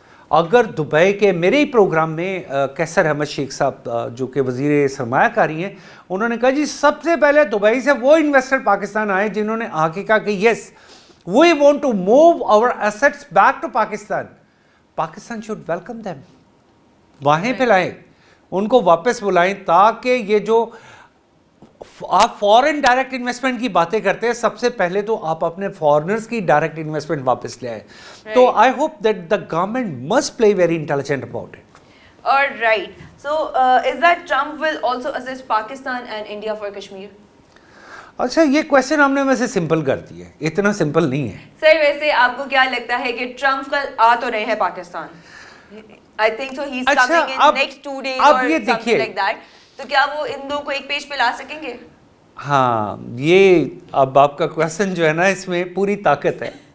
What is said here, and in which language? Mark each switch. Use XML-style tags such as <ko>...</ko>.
<ur>اگر دبئی کے میرے ہی پروگرام میں کیسر احمد شیخ صاحب جو کہ وزیر سرمایہ کاری ہیں, انہوں نے کہا جی سب سے پہلے دبئی سے وہ انویسٹر پاکستان آئے جنہوں نے آ کے کہا کہ</ur> <en>Yes we want to move our assets back to Pakistan, Pakistan should welcome them.</en> <ur>وہیں پہ لائیں, ان کو واپس بلائیں, تاکہ یہ جو آپ فورن ڈائریکٹ انویسٹمنٹ کی باتیں کرتے ہیں, سب سے پہلے تو آپ اپنے فورنرز کی ڈائریکٹ انویسٹمنٹ واپس لے آئیں.</ur> <en>تو I hope that the government must play very intelligent about it. Alright. So, is that Trump will also assist Pakistan and India for Kashmir?</en> <ur>اچھا, یہ کویشچن ہم نے ویسے سمپل کر دی ہے, اتنا سمپل نہیں ہے. سر ویسے آپ کو کیا لگتا ہے کہ ٹرمپ کل آ تو رہے ہیں Pakistan?</ur> <en>I think so he's coming in next 2 days or something like that.</en> <ur>تو کیا وہ ان دو کو ایک پیج پہ لا سکیں گے؟ ہاں, یہ اب آپ کا کویشچن جو ہے نا اس میں پوری طاقت ہے.</ur>